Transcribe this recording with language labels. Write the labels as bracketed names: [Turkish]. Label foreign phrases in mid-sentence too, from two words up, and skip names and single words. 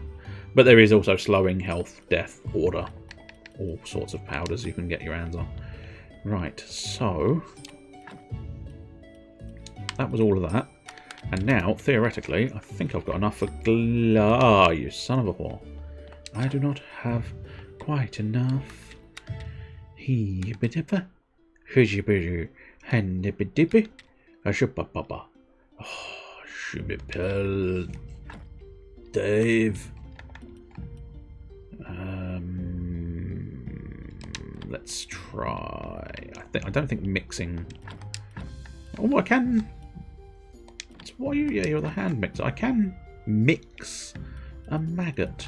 [English] But there is also slowing, health, death, order, all sorts of powders you can get your hands on. Right, so that was all of that. And now, theoretically, I think I've got enough for you son of a whore. I do not have quite enough. He-bidippa, hujibidoo, handibidippi, ashupapapa. Oh, shubipel, Dave. Let's try. I don't think mixing. Oh, I can. Why you? Yeah, you're the hand mixer. I can mix a maggot.